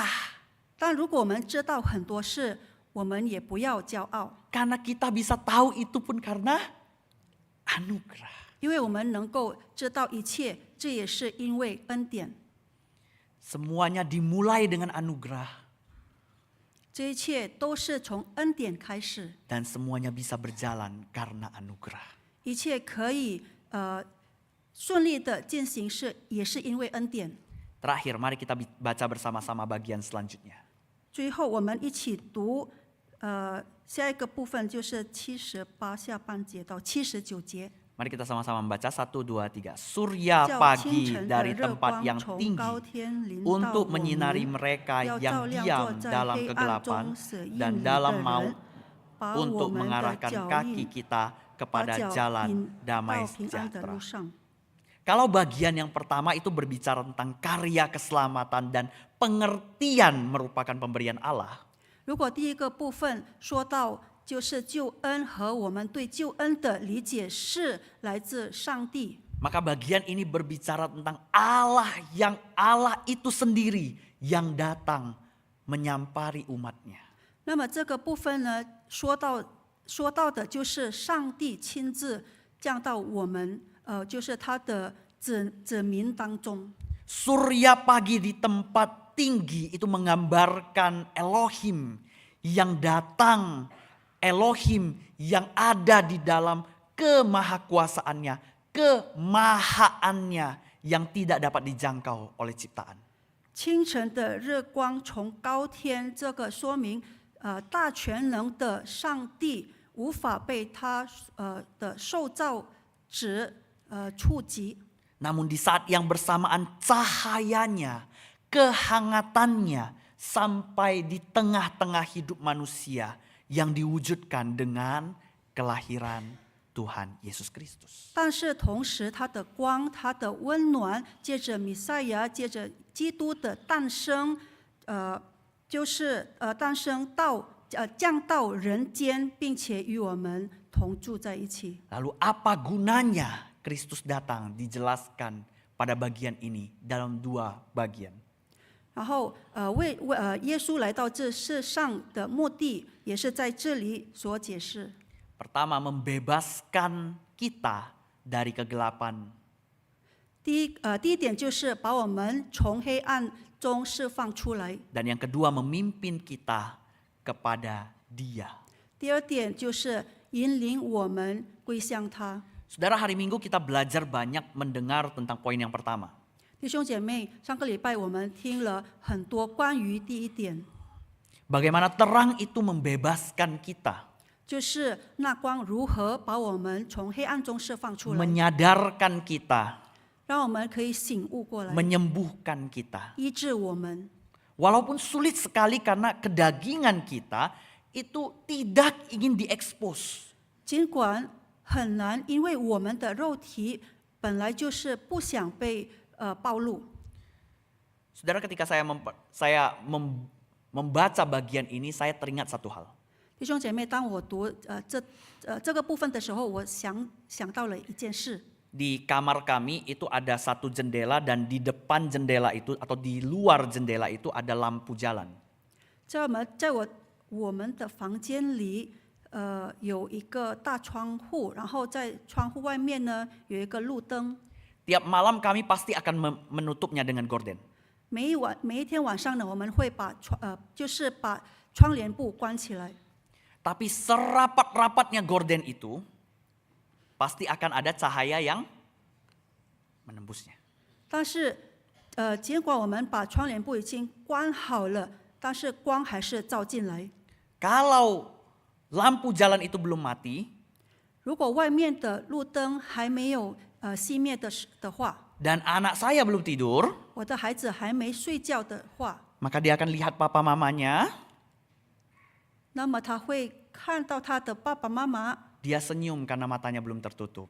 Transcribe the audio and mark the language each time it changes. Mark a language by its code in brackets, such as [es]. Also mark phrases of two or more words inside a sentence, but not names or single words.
[zh] 但如果我们知道很多事，我们也不要骄傲， [id] Karena kita bisa tahu itu pun karena anugerah. [zh] 因为我们能够知道一切，这也是因为恩典。 [id] Semuanya dimulai dengan anugerah. [zh] 这一切都是从恩典开始， [id] Dan semuanya bisa berjalan karena anugerah. [zh] 一切可以顺利的进行也是因为恩典。 [id] Terakhir, mari kita baca bersama-sama bagian selanjutnya. [zh] 最后我们一起读下一个部分，就是78下半节到79节。 [id] Mari kita sama-sama membaca 1, 2, 3. Surya [zh] 叫清 [id] pagi [zh] 晨的 [id] dari [zh] 热 [id] tempat [zh] 光 [id] yang [zh] 从 [id] tinggi [zh] 高天临到 [id] untuk [zh] 我 [id] menyinari [zh] 们， [id] mereka [zh] 要 [id] yang [zh] 照亮 [id] diam [zh] 坐在 [id] dalam [zh] 黑暗 [id] kegelapan [zh] 中死硬 [id] dan [zh] 的 [id] dalam [zh] 人， [id] maut [zh] 把我 [id] untuk [zh] 们的 [id] mengarahkan [zh] 脚 [id] kaki [zh] 印 [id] kita [zh] 把 [id] kepada [zh] 脚 [id] jalan [zh] 引 [id] damai [zh] 到平安的 [id] sejahtera. [zh] 路上。 [id] Kalau bagian yang pertama itu berbicara tentang karya keselamatan dan pengertian merupakan pemberian Allah. [zh] 如果第一个部分说到就是救恩和我们对救恩的理解是来自上帝， [id] Maka bagian ini berbicara tentang Allah itu sendiri yang datang menyampari umatnya. [zh] 那么这个部分呢，说到的就是上帝亲自降到我们就是他的子民当中。 [id] Surya pagi di tempat tinggi itu menggambarkan Elohim yang datang, Elohim yang ada di dalam kemahakuasaannya, kemahaannya yang tidak dapat dijangkau oleh ciptaan. [zh] 清晨的日光从高天，这个说明大全能的上帝无法被他的受造者触及。 [id] Namun di saat yang bersamaan cahayanya, kehangatannya sampai di tengah-tengah hidup manusia yang diwujudkan dengan kelahiran Tuhan Yesus Kristus. [zh] 但是同时，他的光、他的温暖，借着弥赛亚，借着基督的诞生，就是诞生到降到人间，并且与我们同住在一起。 [id] Lalu apa gunanya Kristus datang dijelaskan pada bagian ini dalam 2 bagian. [zh] 然后耶稣来到这世上的目的，也是在这里所解释。 [id] Pertama, membebaskan kita dari kegelapan. [zh] 第一点就是把我们从黑暗中释放出来。 [id] Dan yang kedua, memimpin kita kepada Dia. [zh] 第二点就是引领我们归向他。 [id] Saudara, hari Minggu kita belajar banyak mendengar tentang poin yang pertama. [zh] 弟兄姐妹，上个礼拜我们听了很多关于第一点， [id] Bagaimana terang itu membebaskan kita, [zh] 就是那光如何把我们从黑暗中释放出来， [id] menyadarkan kita, [zh] 让我们可以醒悟过来， [id] menyembuhkan kita. [zh] 医治我们。 [id] Walaupun sulit sekali karena kedagingan kita itu tidak ingin diekspos. [zh] 尽管很难，因为我们的肉体本来就是不想被暴露。 [id] Saudara, ketika saya membaca bagian ini, saya teringat satu hal. [zh] 弟兄姐妹，当我读这个部分的时候，我想到了一件事。 [id] Di kamar kami itu ada satu jendela dan di depan jendela itu atau di luar jendela itu ada lampu jalan. [zh] 在我们的房间里，有一个大窗户，然后在窗户外面呢有一个路灯。 [id] Tiap malam kami pasti akan menutupnya dengan gorden. [zh] 每一天晚上呢，我们会把窗帘布关起来。 [id] Tapi serapat-rapatnya gorden itu pasti akan ada cahaya yang menembusnya. [zh] 但是，尽管我们把窗帘布已经关好了，但是光还是照进来。 [id] Kalau lampu jalan itu belum mati, [zh] 如果外面的路灯还没有熄灭的话， [id] dan anak saya belum tidur, [zh] 我的孩子还没睡觉的话， [id] maka dia akan lihat papa mamanya, [zh] 那么他会看到他的爸爸妈妈， [id] dia senyum karena matanya belum tertutup.